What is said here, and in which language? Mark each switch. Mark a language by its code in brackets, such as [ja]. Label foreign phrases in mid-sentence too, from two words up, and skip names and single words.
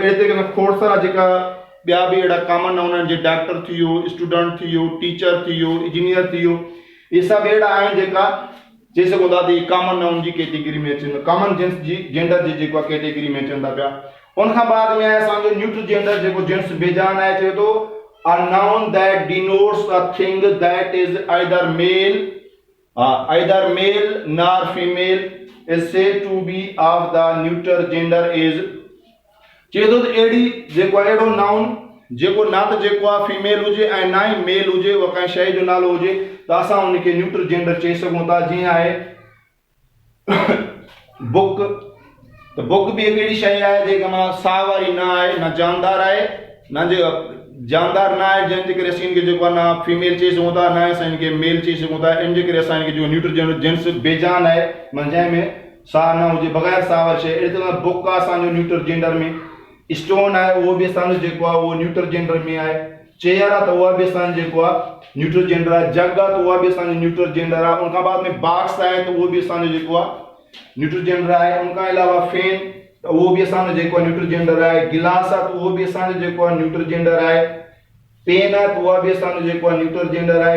[sd] अहिड़े तरीक़े सां खोड़सरा जेका ॿिया बि अहिड़ा [en] common noun [sd] आहिनि जीअं डॉक्टर थी वियो, स्टूडेंट थी वियो, टीचर थी वियो, इंजीनियर थी वियो, इहे सभु अहिड़ा आहिनि जेका चई सघूं था त [en] common noun [sd] जी कैटेगरी में अचनि, [en] common gender [sd] जी जेको आहे कैटेगरी में अचनि था पिया। उनखां बाद में आहे असांजो [en] neutral gender [sd] जेको जेंट्स बेजान है चए तो [en] a noun that denotes a thing that is either male nor female is said to be of the neuter gender [sd] is चए तो एड़ी जेको एड़ो नाउन जेको ना तो जेको फीमेल हुजे ऐं ना ही मेल हुजे वो कंहिं शइ जो नालो हुजे त असां उनखे [en] neuter gender [sd] चई सघूं था। जीअं आहे बुक, तो बुक भी एक अहिड़ी शइ आहे जेका मां साह वारी न आहे, न जानदार आहे, न जे जानदार न आहे, जंहिंजे करे असीं इनखे जेको आहे न फीमेल चई सघूं था, न असां इनखे मेल चई सघूं था। इन जे करे असां इनखे जो [en] neuter gender [sd] जेंट्स बेजान आहे, माना जंहिंमें साह न हुजे, बग़ैर साह वारी शइ। अहिड़ी तरह बुक आहे असांजो [en] neuter gender [sd] में, स्टोन आहे उहो बि असांजो जेको आहे उहो [en] neuter gender [sd] में आहे, चेयर आहे त उहा बि असांजो जेको आहे [en] neuter gender [sd] आहे, जग आहे त उहा बि असांजो [en] neuter gender [sd] आहे। उन खां बाद में बॉक्स आहे त उहो बि असांजो जेको आहे [en] neuter gender [sd] आहे। उन खां अलावा फैन त उहो बि असांजो जेको आहे [en] neuter gender [sd] आहे। गिलास आहे त उहो बि असांजो जेको आहे [en] neuter gender [sd] आहे। पेन आहे त उहा बि असांजो जेको आहे [en] neuter gender [sd] आहे।